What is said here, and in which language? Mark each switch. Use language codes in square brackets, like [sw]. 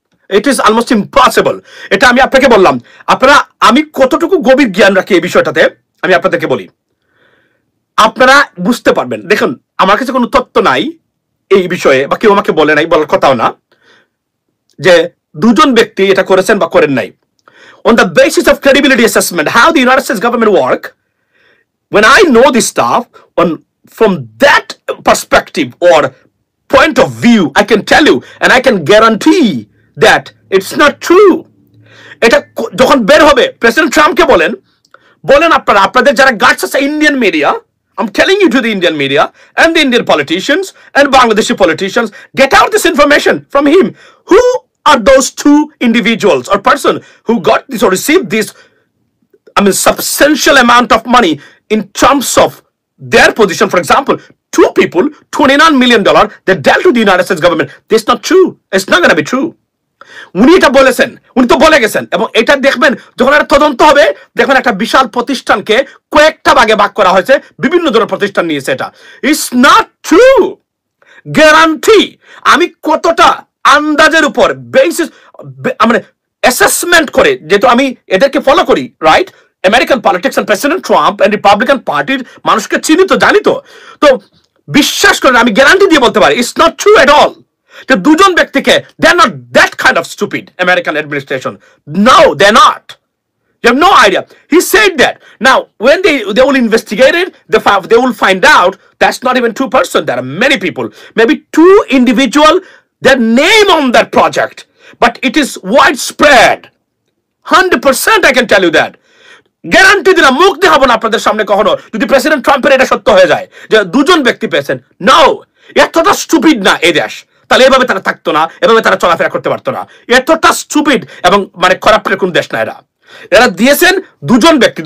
[en] It is almost impossible. [bn] এটা আমি আপনাকে বললাম। আপনারা, আমি কতটুকু গভীর জ্ঞান রাখি এই বিষয়টাতে আমি আপনাদেরকে বলি, আপনারা বুঝতে পারবেন। দেখুন, আমার কাছে কোনো তথ্য নাই এই বিষয়ে, বা কেউ আমাকে বলে নাই, বলার কথাও না যে দুজন ব্যক্তি এটা করেছেন বা করেন নাই। [en] On the basis of credibility assessment, how the United States government work, when I know this stuff, from that perspective or point of view, I can tell you and I can guarantee that it's not true. [bn] এটা যখন বের হবে, president ট্রাম্পকে বলেন আপনারা, আপনাদের যারা guards আছে Indian media, [en] I'm telling you to the Indian media and the Indian politicians and Bangladeshi politicians, get out this information from him. Who are those two individuals or person who got this or received this, substantial amount of money in terms of their position? For example, two people, $29 million, they dealt to the United States government. That's not true. It's not going to be true. [bn] উনি এটা বলেছেন, উনি তো বলে গেছেন। এবং এটা দেখবেন যখন একটা তদন্ত হবে, দেখবেন একটা বিশাল প্রতিষ্ঠানকে কয়েকটা ভাগে ভাগ করা হয়েছে, বিভিন্ন ধরনের প্রতিষ্ঠান নিয়েছে। [en] এটা it's not true, guarantee. [bn] আমি কতটা আন্দাজের উপর বেসিস, মানে অ্যাসেসমেন্ট করে, যেহেতু আমি এদেরকে ফলো করি, right, American politics and president Trump and Republican পার্টির মানুষকে চিনি তো, জানি তো, তো বিশ্বাস করেন, আমি গ্যারান্টি দিয়ে বলতে পারি [en] It's not true at all. [bn] দুজন ব্যক্তিকে, [en] they are not that kind of stupid American administration. No, they're not. You have no idea. He said that. Now, when they will investigate it, they will find out that's not even two persons. There are many people, maybe two individual, their name on that project, but it is widespread. 100% I can tell you that. [bn] Guarantee দিলাম, মুখ দেখাবো না আপনাদের সামনে কখনো, যদি president ট্রাম্পের এটা সত্য হয়ে যায় যে দুজন ব্যক্তি পেয়েছেন। নো, এতটা স্টুপিড না এই দেশ, তাহলে এভাবে তারা থাকতো না, এভাবে তারা চলাফেরা করতে পারতো না। এতটা স্টুপিড এবং মানে খারাপের কোন দেশ না এরা দিয়েছেন দুজন ব্যক্তি।